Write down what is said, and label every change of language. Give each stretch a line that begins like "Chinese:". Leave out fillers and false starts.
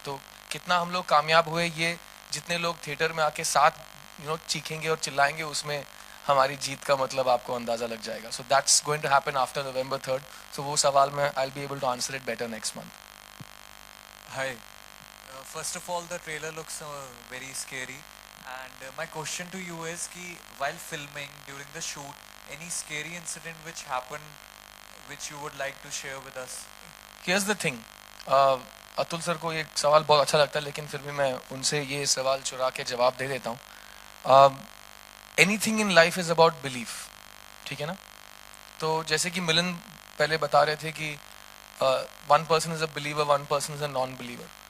Hindi: तो कितना हम लोग कामयाब हुए, ये जितने लोग थिएटर में आके साथ चीखेंगे और चिल्लाएंगे, उसमें हमारी जीत का मतलब आपको अंदाजा लग जाएगा.
English: So that's going to happen after November 3rd. So
Hindi: वो सवाल में
English: I'll be able to answer it better next month. Hi. First of all, the trailer looks very scary. And my question to you is कि while filming, during the shoot, any scary incident which happened which you would like to share with us? Here's the thing.
Hindi: Atul sir को ये सवाल बहुत अच्छा लगता है, लेकिन फिर भी मैं उनसे ये सवाल चुरा के जवाब दे देता हूँ.
English: Anything in life is about belief.
Hindi: ठीक है ना? तो जैसे कि मिलन पहले बता रहे थे कि
English: One person is a believer, one person is a non believer.